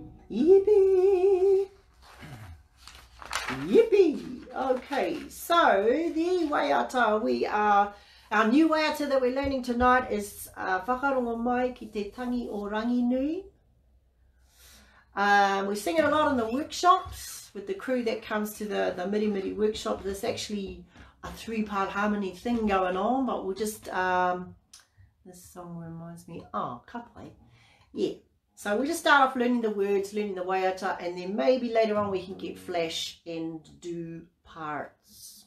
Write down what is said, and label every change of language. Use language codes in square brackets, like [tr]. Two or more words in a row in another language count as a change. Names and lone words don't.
[en] Yippee! Yippee! Okay, so the Waiata, our new Waiata that we're learning tonight is [mi] whakarongo mai ki te tangi o rangi nui. [en] We sing it a lot in the workshops with the crew that comes to the Mirimiri workshop. There's actually a 3-part harmony thing going on, but we'll just, this song reminds me, kapai. Yeah. So we'll just start off learning the words, learning the Waiata, and then maybe later on we can get flash and do parts.